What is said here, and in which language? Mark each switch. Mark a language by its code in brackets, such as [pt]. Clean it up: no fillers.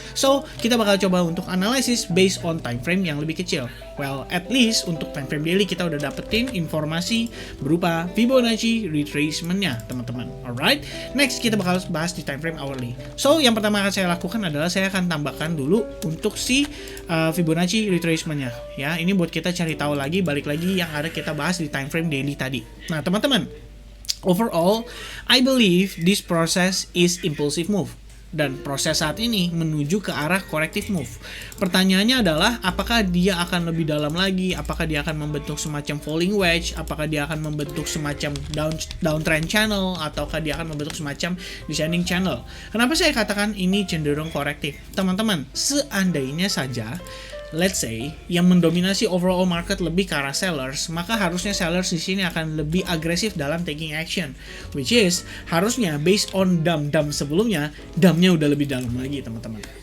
[id] So, kita bakal coba untuk analisis [en] based on time frame [id] yang lebih kecil. [en] Well, at least [id] untuk time frame daily kita udah dapetin informasi berupa Fibonacci Fibonacci retracement-nya, teman-teman. [en] Alright, next [id] kita bakal bahas di time frame hourly. So, yang pertama akan saya lakukan adalah saya akan tambahkan dulu untuk si Fibonacci retracement-nya. Ya, ini buat kita cari tahu lagi, balik lagi yang ada kita bahas di time frame daily tadi. Nah, teman-teman, [en] overall, I believe this process is impulsive move. [id] Dan proses saat ini menuju ke arah corrective move. Pertanyaannya adalah apakah dia akan lebih dalam lagi, apakah dia akan membentuk semacam falling wedge, apakah dia akan membentuk semacam downtrend channel, ataukah dia akan membentuk semacam descending channel. Kenapa saya katakan ini cenderung korektif? Teman-teman, seandainya saja [en] let's say [id] yang mendominasi [en] overall market [id] lebih ke arah sellers, maka harusnya sellers di sini akan lebih agresif dalam [en] taking action, which is [id] harusnya [en] based on dump [id] sebelumnya, dumpnya udah lebih dalam lagi, teman-teman.